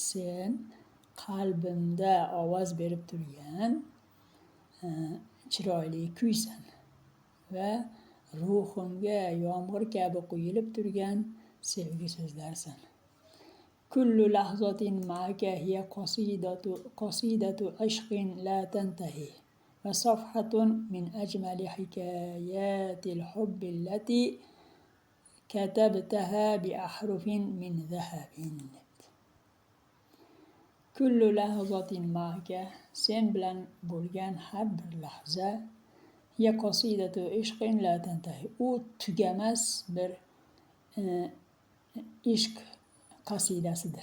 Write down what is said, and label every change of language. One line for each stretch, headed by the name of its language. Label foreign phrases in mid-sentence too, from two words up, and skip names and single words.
Uzbek: Sen qalbimda ovoz berib turgan chiroyli kuysan va ruhimga yomg'ir kabi quyilib turgan sevgi so'zlarsan.
Arabic: كل لحظة معك هي قصيدة عشق لا تنتهي وصفحة من أجمل حكايات الحب التي كتبتها بأحرف من ذهب. كل لحظة معك,
Uzbek: sen bilan bo'lgan har bir lahza
Arabic: يا قصيدة عشق لا تنتهي,
Uzbek: u tugamas bir ishq qasidasidir.